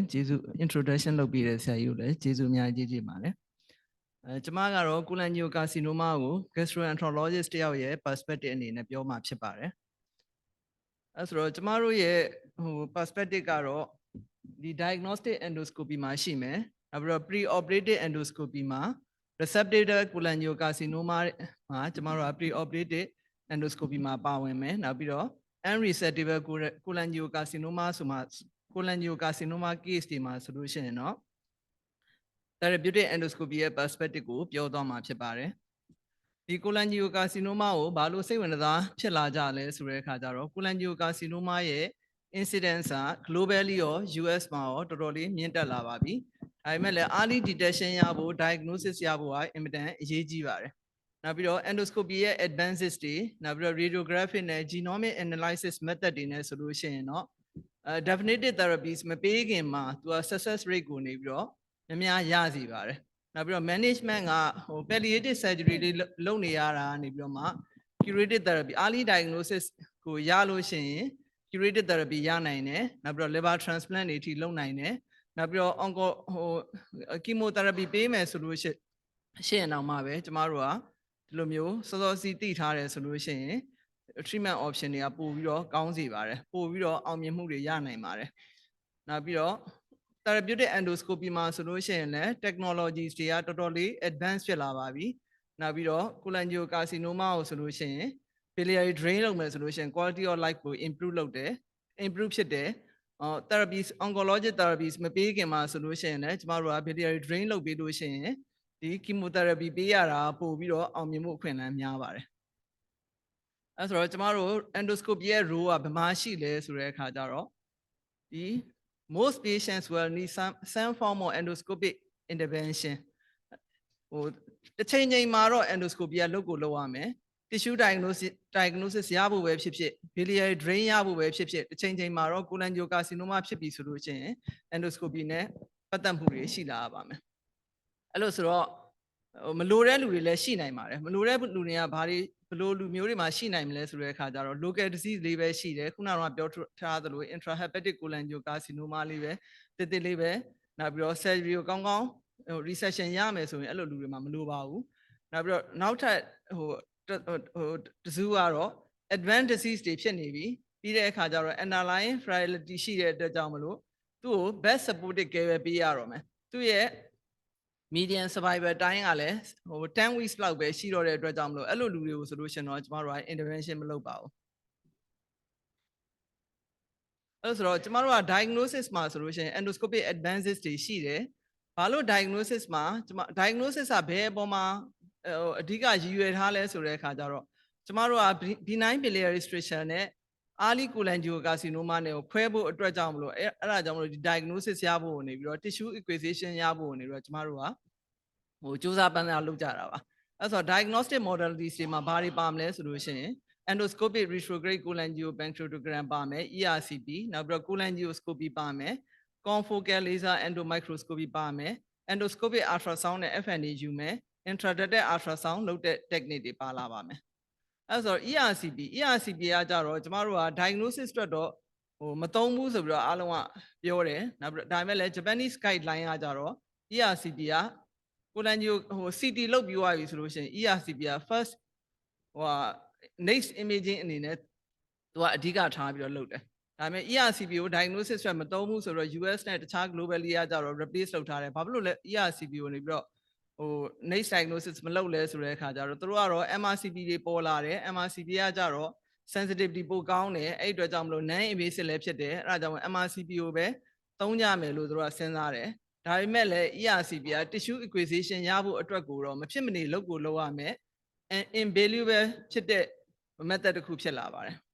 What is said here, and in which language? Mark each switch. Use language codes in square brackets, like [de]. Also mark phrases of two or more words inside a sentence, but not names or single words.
[my] ကျေးဇူး introduction လုပ်ပေးတဲ့ဆရာကြီးကိုလည်းကျေးဇူးအများကြီးကြီးပါတယ်ကျွန်မကတော့ cholangiocarcinoma ကို gastroenterologist တယောက်ရဲ့ perspective အနေနဲ့ပြောမှာဖြစ်ပါတယ်ဆိုတော့ကျွန်မတို့ရဲ့perspective ကတော့ဒီ [en] diagnostic endoscopy [my] မှာရှိ မယ်နောက်ပြီးတော့ [en] pre-operative endoscopy [my] မှာ [en] receptive cholangiocarcinoma [my] မှာကျွန်မတို့က [en] pre-operative endoscopy [my] မှာပါဝင်မယ်နောက်ပြီးတော့ [en] unresectable cholangiocarcinoma [my] ဆိုမှ [en] cholangiocarcinoma case [my] တွေမှာဆိုလို့ရှိရင်တော့ [en] therapeutic endoscopy [my] ရဲ့ perspective ကိုပြောသွားမှာဖြစ် ပါတယ်ဒီ cholangiocarcinoma ကိုဘာလို့စိတ်ဝင်စားဖြစ်လာကြလဲဆိုတဲ့အခါကျတော့ cholangiocarcinoma ရဲ့ incidence က globally ရော US မှာရောတော်တော်လေးမြင့်တက်လာပါ ပြီဒါပေမဲ့လည်း [en] early detection [my] ရဖို့ diagnosis ရဖို့ကအင်မတန်အရေးကြီးပါတယ်နောက်ပြီးတော့ endoscopy ရဲ့ advances တွေနောက်ပြီးတော့ radiographic နဲ့ [en] genomic analysis method [my] တွေနဲ့ဆိုလို့ရှိရင်တော့ [en] definitive therapies [my] မပေးခင်မှာသူက [en] success rate [my] ကိုနေပြီးတော့များများရစီပါတယ်နောက်ပြီးတော့ management က [en] palliative surgery [my] တွေလုပ်နေရတာနေပြီးတော့မှ [en] curative therapy early diagnosis [my] ကိုရလို့ရှိရင် [en] curative therapy [my] ရနိုင်တယ်နောက်ပြီးတော့ [en] liver transplant [my] တွေအထိလုပ်နိုင်တယ်နောက်ပြီးတော့ chemotherapy ပေးမယ်ဆိုလို့ရှိရင်တော့မှပဲကျမတို့ကဒီလိုမျိုးစောစောစီးသိထားတယ်ဆိုလို့ရှိရင် [en] treatment option [my] တွေကပို့ပြီးတော့ကောင်းစေပါတယ်ပို့ပြီးတော့အောင်မြင်မှုတွေရနိုင်ပါတယ်နောက်ပြီးတော့ [en] therapeutic endoscopy [my] မှာဆိုလို့ရှိရင်လည်း technologies တွေကတော်တော်လေး advanced ဖြစ်လာပါပြီနောက်ပြီးတော့ cholangiocarcinoma ကိုဆိုလို့ရှိရင် [en] biliary drain [my] လုပ်မယ်ဆိုလို့ရှိရင် [en] quality of life [my] ကို improve ဖြစ်တယ် [en] therapies oncological therapies [my] မပေးခင်မှာဆိုလို့ရှိရင်လည်းကျမတို့က [en] biliary drain [my] လုပ်ပေးလို့ရှိရင်ဒီ chemotherapy ပေးရတာပို့ပြီးတော့အောင်မြင်မှုအခွင့်အလမ်းများပါတယ်အဲဆိုတော့ကျမတို့ endoscopy ရဲ့ role ကဘယ်မှာရှိလဲဆိုတဲ့အခါကျတော့ဒီ [en] most patients will need some form of endoscopic intervention [my] တစ်ချိန်ချိန်မှာတော့ endoscopy ကလုပ်ကိုလုပ်ရမယ် [en] tissue diagnosis [my] ရဖို့ပဲဖြစ်ဖြစ် [en] biliary drain [my] ရဖို့ပဲဖြစ်ဖြစ်တစ်ချိန်ချိန်မှာတော့ cholangiocarcinoma ဖြစ်ပြီဆိုလို့ရှိရင် endoscopy နဲ့ပတ် သက်မှုတွေရှိလာပါမယ်အဲ့လိုဆိုတော့မလိုတဲ့လူတွေလည်းရှိနိုင်ပါတယ်မလိုတဲ့လူတွေကဘာတွေဘယ်လိုလူမျိုးတွေမှာရှိနိုင်မလဲ ဆိုတဲ့အခါကျတော့ [en] local disease [my] လေးပဲရှိတယ်ခုနကတော့ပြောထားသလို [en] intrahepatic cholangiocarcinoma [my] လေးပဲတိလေးပဲနောက်ပြီးတော့ surgery ကိုကောင်းကောင်းresection ရမယ်ဆိုရင်အဲ့လိုလူတွေမှာမလိုပါဘူးနောက်ပြီးတော့နောက်ထပ်တစုကတော့ [en] advanced disease [my] တွေဖြစ်နေပြီပြီးတဲ့အခါကျတော့ [en] underlying frailty [my] ရှိတဲ့အတွက်ကြောင့်မလို့သူ့ကို [en] best supportive care [my] ပဲပေးရတော့မယ်သူ့ရဲ့ [en] median survival time [my] ကလည်း10 weeks လောက်ပဲရှိတော့တဲ့အတွက်ကြောင့်မလို့အဲ့လိုလူတွေကိုဆိုလို့ရှင်တော့ကျမတို့က intervention မလုပ်ပါဘူး အဲ့ဆိုတော့ကျမတို့က diagnosis မှာဆိုလို့ရှင် [en] endoscopic advances [my] တွေရှိတယ်ဘာလို့ diagnosis မှာdiagnosis ကဘယ်အပေါ်မှာအဓိကရည်ရွယ်ထားလဲဆိုတဲ့အခါကျတော့ကျမတို့က [en] benign biliary restriction [my] နဲ့ [en] early cholangiocarcinoma [my] နဲ့ကိုခွဲဖို့အတွက်ကြောင့်မလို့အဲ့ဒါကြောင့်မလို့ဒီ diagnosis ရဖို့နေပြီးတော့ [en] tissue acquisition [my] ရဖို့နေပြီးတော့ကျမတို့က စူးစမ်းပန်းစားလုပ်ကြတာပါအဲ့ဆိုတော့ [en] diagnostic modalities [my] တွေမှာဘာတွေပါမလဲဆိုလို့ရှိရင် [en] endoscopic retrograde cholangiopancreatogram [my] ပါမယ် ERCP နောက်ပြီးတော့ cholangioscopy ပါမယ် [en] confocal laser endomicroscopy [my] ပါမယ် [en] endoscopic ultrasound [my] နဲ့ FNA ယူမယ် [en] intraductal ultrasound [my] လုပ်တဲ့ technique တွေပါလာ ပါမယ်အဲ့ဆိုတော့ ERCP ကကြတော့ကျမတို့က diagnosis အတွက်တော့မသုံးဘူးဆိုပြီးတော့အားလုံးကပြောတယ်နောက်ပြီးဒါပေမဲ့လည်း [en] Japanese guideline [my] ကကြတော့ ERCP ကကိုလန်ဂျီဟို CT လုပ်ပြီးသွားပြီဆိုလို့ရှိရင် ERCP က first ဟို [en] next imaging [my] အနေနဲ့သူကအဓိကထားပြီးတော့လုပ်တယ်ဒါပေမဲ့ ERCP ကို diagnosis ဆွဲမသုံးဘူးဆိုတော့ US နဲ့တခြား globally ကကြတော့ replace လုပ် ထားတယ်ဘာဖြစ်လို့လဲ ERCP ကိုနေပြီးတော့ဟို [en] next diagnosis [my] မလုပ်လဲဆိုတဲ့အခါကျတော့သူတို့ကတော့ MRCP တွေပေါ်လာတယ် MRCP ကကြတော့ sensitivity ပိုကောင်းတယ်အဲ့အတွက်ကြောင့်မလို့ [en] non invasive [my] လည်းဖြစ်တယ်အဲ့ဒါကြောင့် MRCP ကိုပဲသုံးကြမယ်လို့သူတို့ကစဉ်းစားတယ်ဒါပေမဲ့လည်း ERCP က [en] tissue acquisition [my] ရဖို့အတွက်ကိုတော့မဖြစ်မနေလုပ်ကိုလုပ်ရမယ် invaluable ဖြစ်တဲ့ method တစ်ခုဖြစ်လာပါတယ်